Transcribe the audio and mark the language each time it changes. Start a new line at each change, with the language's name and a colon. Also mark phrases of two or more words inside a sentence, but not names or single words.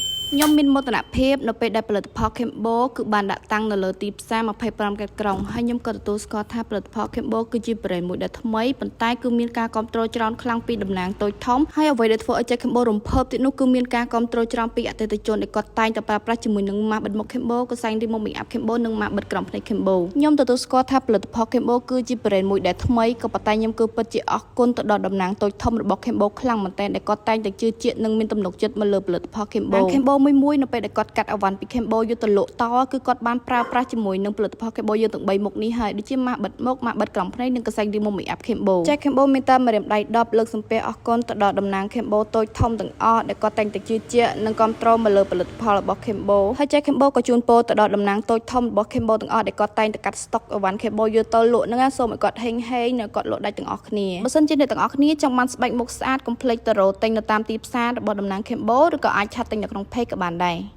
Khmer: ខ្ញុំមានមោទនភាពនៅពេលដែលផលិតផល Kembo គឺបានដាក់តាំងនៅលើទីផ្សារ25ខេត្តក្រុងហើយខ្ញុំក៏ទទួលស្គាល់ថាផលិតផល Kembo គឺជា brand មួយដែលថ្មីប៉ុន្តែគឺមានការគាំទ្រច្រើនខ្លាំងពីតំណាងតូចធំហើយអ្វីដែលធ្វើឲ្យចេះ Kembo រំភើបទៀតនោះគឺមានការគាំទ្រច្រើនពី អតិថិជនដែលគាត់តែងតែប្រើប្រាស់ជាមួយនឹងម៉ាស់បិទមុខ Kembo កសែងរីម៉ូត
English: make up
Khmer: Kembo និងម៉ាស់បិទក្រោមភ្នែក Kembo ខ្ញុំទទួលស្គាល់ថាផលិតផល Kembo គឺជា brand មួយដែលថ្មីក៏ប៉ុន្តែខ្ញុំគឺពិតជាអរគុណទៅដល់តំណា ងតូចធំរបស់ Kembo ខ្លាំងមែនទែនដែលគាត់តែងតែជឿជាក់និងមានទំនុកចិត្តមកលើផលិតផល Kembo មួយនៅពេលដែលគាត់កាត់អវ៉ាន់ពី Kembo យកទៅលក់តគឺគាត់បាន ប្រើប្រាស់ជាមួយនឹងផលិតផល Kembo យើងទាំង3មុខនេះហើយដូចជាម៉ាស់បិទមុខម៉ាស់បិទក្រោមភ្នែកនិងកសែងរីម៉ូត
English: make up
Khmer: Kembo ចេះ Kembo មានតែម្រាមដៃ10លើកសំពះអរគុណទៅដល់តំណាង Kembo តូចធំទាំងអស់ដែលគាត់តែងតែជឿជាក់និងគាំទ្រមកលើផលិតផលរបស់ Kembo ហើយចេះ Kembo ក៏ជូនពរទៅដល់តំណាងតូចធំរបស់ Kembo ទាំងអស់ដែលគាត់តែងតែកាត់ស្តុកអវ៉ាន់ Kembo យកទៅលក់ហ្នឹងសូមឲ្យគាត់ហេងនៅគាត់លក់ដាច់ទាំងអស់គ្នាបើសិនជាអ្នកទាំងអស់គ្នាចង់បានស្បែកមុខស្អាតកុំភ្លេចទៅរកទិញនៅតាមទីផ្សាររបស់តំណាង Kembo ឬក៏អាចឆាត់ទិញនៅក្នុង page ក៏បានដែរ